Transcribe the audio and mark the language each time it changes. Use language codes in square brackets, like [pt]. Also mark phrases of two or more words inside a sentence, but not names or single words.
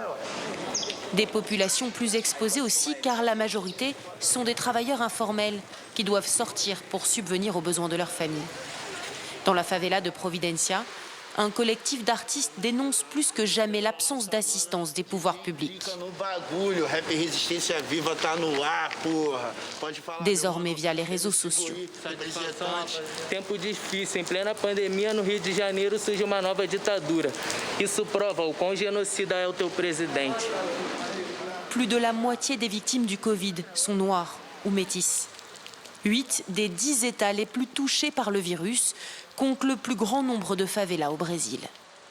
[fr] Des populations plus exposées aussi, car la majorité sont des travailleurs informels qui doivent sortir pour subvenir aux besoins de leur famille. Dans la favela de Providencia, un collectif d'artistes dénonce plus que jamais l'absence d'assistance des pouvoirs publics. Désormais via les réseaux sociaux. [pt] Tempo difícil, em plena pandemia no Rio de Janeiro surge uma nova ditadura. Isso prova o quão genocida é o teu presidente. [fr] Plus de la moitié des victimes du Covid sont noires ou métisses. 8 des 10 États les plus touchés par le virus comptent le plus grand nombre de favelas au Brésil.